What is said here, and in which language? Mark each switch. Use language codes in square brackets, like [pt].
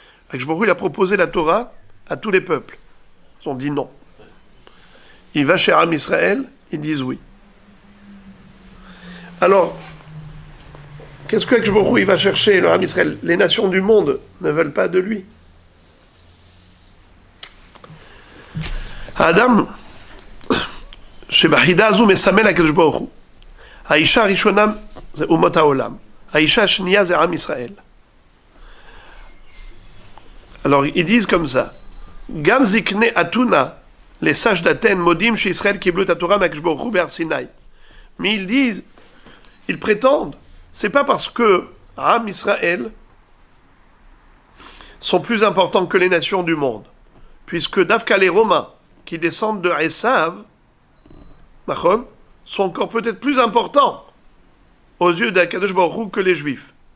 [fr] Kadosh Baruch Hu, il a proposé la Torah à tous les peuples. Ils ont dit non. Il va chez Ham Israël, ils disent oui. Alors, qu'est-ce que Kadosh Baruch Hu, il va chercher le Ham Israël? Les nations du monde ne veulent pas de lui. [he] Adam, שבחידה הזו מסמל הקדוש ברוך הוא. האישה הראשונה זה אומות העולם. האישה השנייה זה עם ישראל. [fr] Alors ils disent comme ça. [he] גם זקני אתונה, [fr] les sages d'Athènes, [he] מודים שישראל קיבלו את התורה מהקדוש ברוך הוא בהר סיני. [fr] Mais ils disent, ils prétendent, c'est pas parce que Am Israël sont plus importants que les nations du monde, puisque Dafka les Romains qui descendent de Esav sont encore peut-être plus importants aux yeux d'Akadosh Baruch Hu que les Juifs.